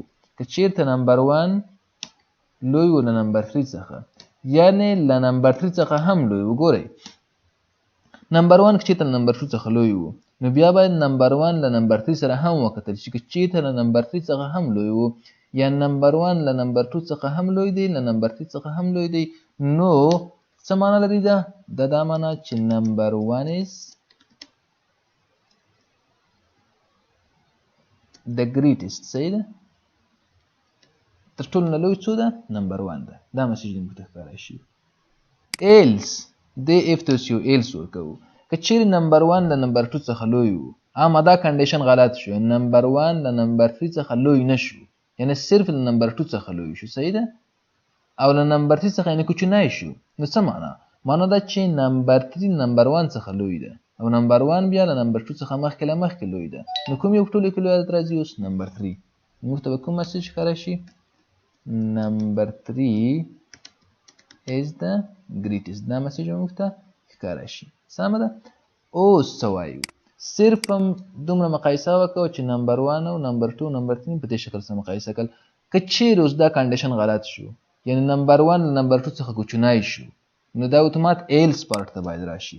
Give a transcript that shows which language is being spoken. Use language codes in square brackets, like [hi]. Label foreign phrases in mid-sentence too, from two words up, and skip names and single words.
[ps] که چیرته نمبر 1 لوی و له نمبر 3 څخه یعنی له نمبر 3 څخه هم لوی و، ګورئ نمبر 1 که چیرته نمبر 2 څخه لوی و نو بیا باید نمبر 1 له نمبر 3 سره هم وکتل شي. که چیرته له نمبر 3 څخه هم لوی و یا نمبر 1 له نمبر 2 څخه هم لوی دی له نمبر 3 څخه هم لوی دی، نو څه معنا لري دا معنا چې نمبر 1 [en] is the greatest [ps] صحیح ده، تر ټولو نه لوی څو ده نمبر 1 ده. دا میسج موږ ته ښکاره شي. ایلس دې اف ته یو ایلس ورکوو. که چیرې نمبر 1 له نمبر 2 څخه لوی و اما دا کنډیشن غلط شو، نمبر 1 له نمبر 3 څخه لوی نشو یعنی صرف له نمبر 2 څخه لوی شو صحیح ده، او له نمبر 3 څخه یعنی کوچنی شو، نو څه معنا دا چې نمبر 3 نمبر 1 څخه لوی ده او نمبر 1 بیا له نمبر 2 څخه مخکې لوی ده، نو کوم یو ټولو کې لوی عدد راځي اوس نمبر 3. موږ ته به کوم میسج ښکاره شي نمبر 3 [en] is the greatest. [ps] دا میسج موږ ته ښکاره شي. سمه ده. اوس څه وایو، صرف هم دومره مقایسه وکړو چې نمبر 1 او نمبر 2 نمبر 3 په دې شکل سره مقایسه کړل. که چیرې اوس دا کنډیشن غلط شو یعنی نمبر 1 له نمبر 2 څخه کوچنی شو نو دا اتومات [en] else part [ps] ته باید راشي.